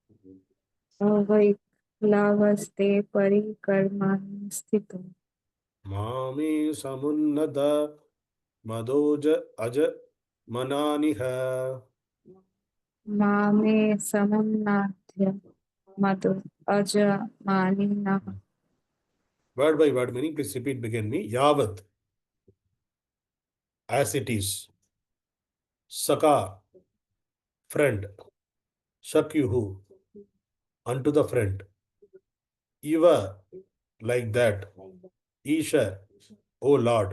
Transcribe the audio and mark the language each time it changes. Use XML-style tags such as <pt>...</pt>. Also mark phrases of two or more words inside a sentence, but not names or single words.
<sa>aviklavas parikarmaṇi sthito. samunnaddha-mado māninaḥ. samunnaddha-mado māninaḥ.</sa> <en>Word by word meaning, please repeat begin me. Yāvat, as it is. Sakhā, friend. Sakhyur, unto the friend. Iva, like that. Eśa, O Lord.</en>